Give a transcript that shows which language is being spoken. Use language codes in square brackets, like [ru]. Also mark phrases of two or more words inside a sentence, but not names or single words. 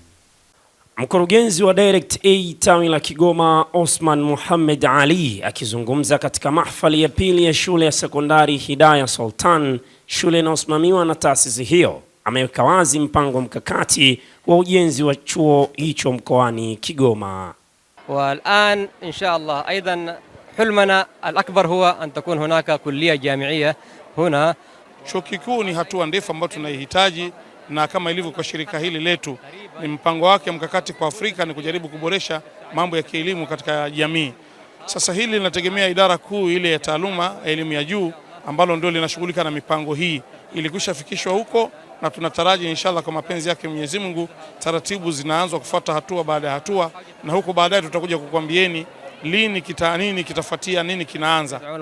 [sw] Mkurugenzi wa Direct Aid tawi la Kigoma Osman Muhammad Ali akizungumza katika mahfali ya pili ya shule ya sekondari Hidayah Sultan, shule inayosimamiwa na taasisi hiyo, ameweka wazi mpango mkakati wa ujenzi wa chuo hicho mkoani Kigoma. [ar] والآن إن شاء الله أيضا حلمنا الأكبر هو أن تكون هناك كلية جامعية هنا. [sw] Chuo kikuu ni hatua ndefu ambayo tunaihitaji, na kama ilivyo kwa shirika hili letu, ni mpango wake mkakati kwa Afrika ni kujaribu kuboresha mambo ya kielimu katika jamii. Sasa hili linategemea idara kuu ile ya taaluma elimu ya juu ambalo ndio linashughulika na mipango hii, ilikwishafikishwa huko, na tunataraji inshallah kwa mapenzi yake Mwenyezi Mungu taratibu zinaanza kufuata hatua baada ya hatua, na huko baadaye tutakuja kukwambieni lini nini kitafuatia, nini kinaanza.